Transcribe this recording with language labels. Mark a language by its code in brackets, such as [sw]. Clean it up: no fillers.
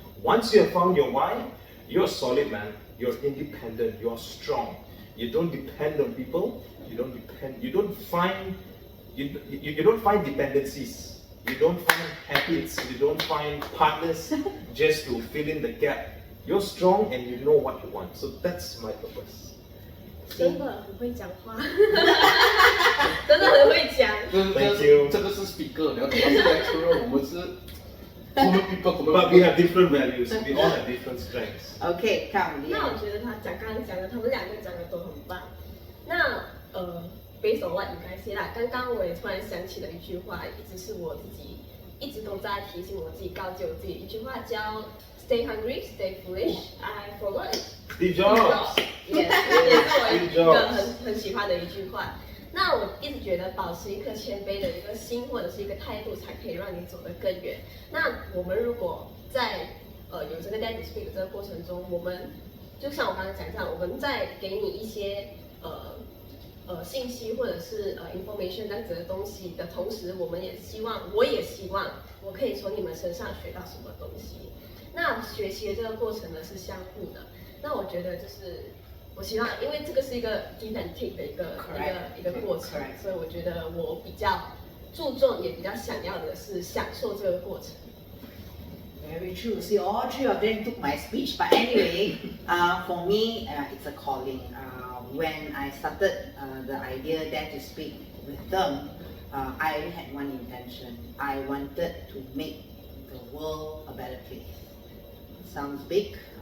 [en] Once you have found your why, you're solid, man. You're independent. You're strong. You don't depend on people. You don't find dependencies. You don't find habits. You don't find partners just to fill in the gap. You're strong and you know what you want. So that's my purpose. [zh] 真的很会讲话，真的很会讲。 [en] Thank you. [zh] 这个是 speaker， 你要懂，是 lecturer， 我们是 [en] common people。 But we have different values. We all have different strengths. Okay, come. [zh] 那我觉得刚刚讲的，他们两个讲的都很棒。那 [en] based on what you guys say [zh] 啦，刚刚我也突然想起了一句话，一直是我自己一直都在提醒我自己、告诫我自己的一句话，叫 [en] Stay hungry, stay foolish. I forgot it. Steve Jobs. [zh] 也是我一个很喜欢的一句话。那我一直觉得保持一颗谦卑的一个心或者是一个态度，才可以让你走得更远。那我们如果在有这个 dare to speak 的这个过程中，我们就像我刚刚讲这样，我们在给你一些信息或者是information 这样子的东西的同时，我也希望我可以从你们身上学到什么东西。那学习的这个过程呢是相互的。那我觉得就是我希望，因为这个是一个 [en] give and take [zh] 的一个过程，所以我觉得我比较注重也比较想要的是享受这个过程。 [en] Very true. See, all three of them took my speech. But anyway, for me, it's a calling. When I started the idea Dare to Speak with them, I only had one intention. I wanted to make the world a better place. Sounds big.